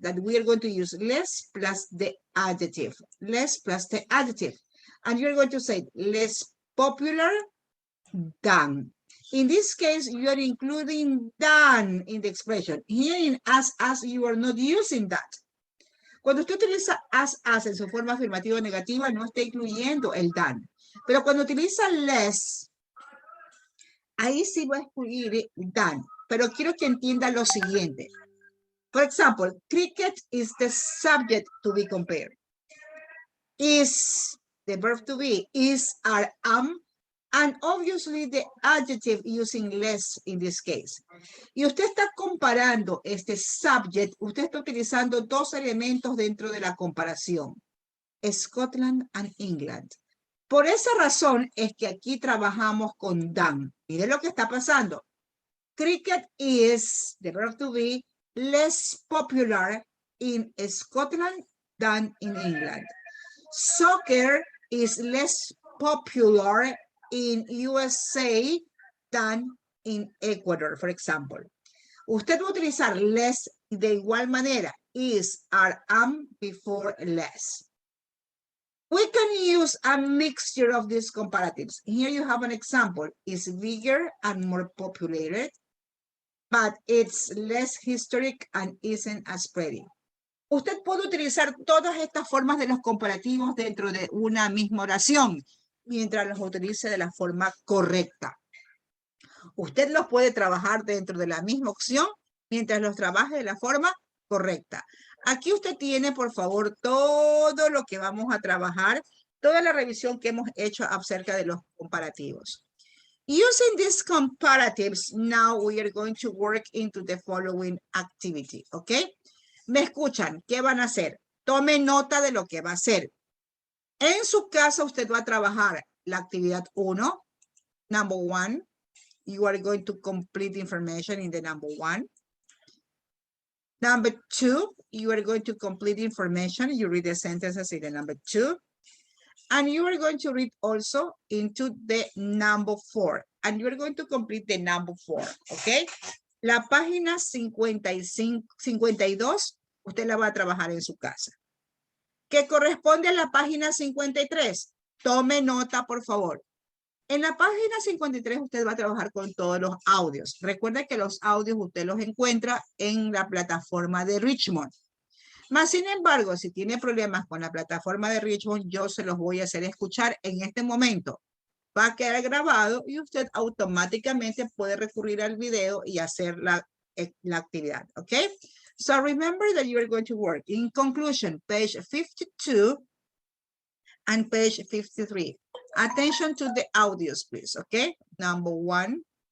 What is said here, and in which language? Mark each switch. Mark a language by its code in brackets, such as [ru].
[en] That we are going to use less plus the adjective, less plus the adjective. And you're going to say less popular than. In this case, you are including than in the expression. Here in as, you are not using that. [es] Cuando usted utiliza as en su forma afirmativa o negativa, no está incluyendo el than. Pero cuando utiliza less, ahí sí va a incluir than. Pero quiero que entienda lo siguiente. [en] For example, cricket is the subject to be compared. Is the verb to be, is, are, am, and obviously the adjective using less in this case. [es] Y usted está comparando este subject, usted está utilizando dos elementos dentro de la comparación. [en] Scotland and England. [es] Por esa razón es que aquí trabajamos con than. Mire lo que está pasando. [en] Cricket is, the verb to be, less popular in Scotland than in England. Soccer is less popular in USA than in Ecuador, for example. [es] Usted va a utilizar less de igual manera, is, are, am before less. [en] We can use a mixture of these comparatives. Here you have an example. It's bigger and more populated, but it's less historic and isn't as pretty. [es] Usted puede utilizar todas estas formas de los comparativos dentro de una misma oración, mientras los utilice de la forma correcta. Usted los puede trabajar dentro de la misma opción, mientras los trabaje de la forma correcta. Aquí usted tiene, por favor, todo lo que vamos a trabajar, toda la revisión que hemos hecho acerca de los comparativos. [en] Using these comparatives, now we are going to work into the following activity, ¿ok? [es] ¿Me escuchan? ¿Qué van a hacer? Tome nota de lo que va a hacer. En su casa, usted va a trabajar la actividad 1, [en] number 1. You are going to complete information in the number 1. Number 2, you are going to complete information. You read the sentences in the number 2. And you are going to read also into the number 4. And you are going to complete the number 4, ¿ok? [es] La página 52, usted la va a trabajar en su casa. ¿Qué corresponde a la página 53? Tome nota, por favor. En la página 53 usted va a trabajar con todos los audios. Recuerde que los audios usted los encuentra en la plataforma de Richmond. Mas, sin embargo, si tiene problemas con la plataforma de Richmond, yo se los voy a hacer escuchar en este momento. Va a quedar grabado y usted automáticamente puede recurrir al video y hacer la actividad, ¿ok? [en] So remember that you are going to work. In conclusion, page 52 and page 53. Attention to the audios, please, okay? Number 1.